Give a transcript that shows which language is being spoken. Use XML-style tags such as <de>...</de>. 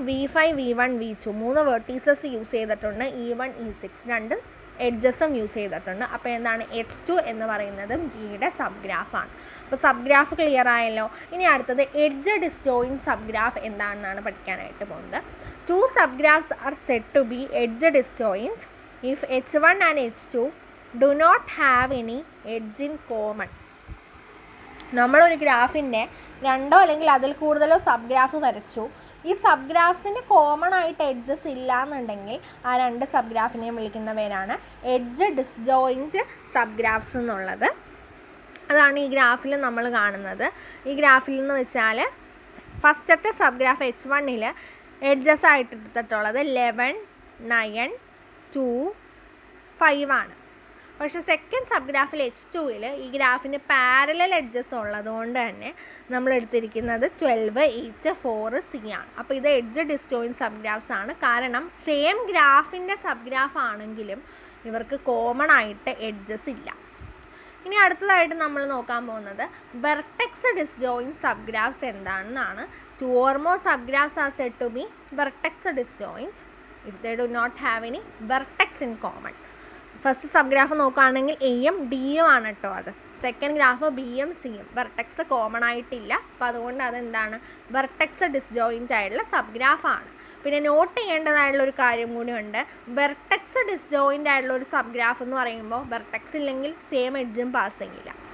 <ml>V5, V1, V2 3 vertices use ചെയ്തിട്ടുണ്ട്. E1, E6 2 എഡ്ജസും use ചെയ്തിട്ടുണ്ട്. അപ്പോൾ എന്താണ്, H2 എന്ന് പറയുന്നതും ജിയുടെ സബ് ഗ്രാഫാണ്. അപ്പോൾ സബ് ഗ്രാഫ് ക്ലിയർ ആയല്ലോ. ഇനി അടുത്തത് എഡ്ജ് ഡിസ്ജോയിൻറ്റ് സബ് ഗ്രാഫ് എന്താണെന്നാണ് പഠിക്കാനായിട്ട് പോകുന്നത്.</ml> <en>Two subgraphs are said to be edge disjoint if H1 and H2 do not have any edge in common.</en> <ml>നമ്മളൊരു ഗ്രാഫിൻ്റെ 2 അല്ലെങ്കിൽ അതിൽ കൂടുതലോ സബ് ഗ്രാഫ് വരച്ചു. ഈ സബ് ഗ്രാഫ്സിന് കോമൺ ആയിട്ട് എഡ്ജസ് ഇല്ല എന്നുണ്ടെങ്കിൽ ആ 2 സബ് ഗ്രാഫിനെയും വിളിക്കുന്ന പേരാണ് എഡ്ജ് ഡിസ്ജോയിൻറ്റ് സബ് ഗ്രാഫ്സ് എന്നുള്ളത്. അതാണ് ഈ ഗ്രാഫിൽ നമ്മൾ കാണുന്നത്. ഈ ഗ്രാഫിൽ എന്ന് വെച്ചാൽ ഫസ്റ്റത്തെ സബ് ഗ്രാഫ് H1 എഡ്ജസ് ആയിട്ട് എടുത്തിട്ടുള്ളത് 11, 9, 2, 5 ആണ്. പക്ഷേ സെക്കൻഡ് സബ് ഗ്രാഫിൽ H2 ഈ ഗ്രാഫിന് പാരലൽ എഡ്ജസ് ഉള്ളതുകൊണ്ട് തന്നെ നമ്മൾ എടുത്തിരിക്കുന്നത് 12, 8, 4, C ആണ്. അപ്പോൾ ഇത് എഡ്ജ് ഡിസ്ജോയിൻറ്റ് സബ് ഗ്രാഫ്സ് ആണ്. കാരണം സെയിം ഗ്രാഫിൻ്റെ സബ് ഗ്രാഫ് ആണെങ്കിലും ഇവർക്ക് കോമൺ ആയിട്ട് എഡ്ജസ് ഇല്ല. ഇനി അടുത്തതായിട്ട് നമ്മൾ നോക്കാൻ പോകുന്നത് വെർട്ടെക്സ് ഡിസ്ജോയിൻറ്റ് സബ് ഗ്രാഫ്സ് എന്താണെന്നാണ്.</ml> <en>2 or more subgraphs are said to be vertex disjoint if they do not have any vertex in common.</en> <ml>First sub graph നോക്കുകയാണെങ്കിൽ എയും ഡിയും ആണ് കേട്ടോ. അത് സെക്കൻഡ് ഗ്രാഫ് ബിയും സിയും വെർട്ടെക്സ് കോമൺ ആയിട്ടില്ല. അപ്പോൾ അതുകൊണ്ട് അതെന്താണ്, വെർട്ടെക്സ് ഡിസ്ജോയിൻറ്റ് ആയിട്ടുള്ള സബ് ഗ്രാഫാണ്. പിന്നെ നോട്ട് ചെയ്യേണ്ടതായിട്ടുള്ളൊരു കാര്യം കൂടിയുണ്ട്. വെർട്ടെക്സ് ഡിസ്ജോയിൻ്റ് ആയിട്ടുള്ളൊരു സബ് ഗ്രാഫ് എന്ന് പറയുമ്പോൾ വെർട്ടെക്സ് ഇല്ലെങ്കിൽ സെയിം എഡ്ജും പാസ് ചെയ്യില്ല.</ml>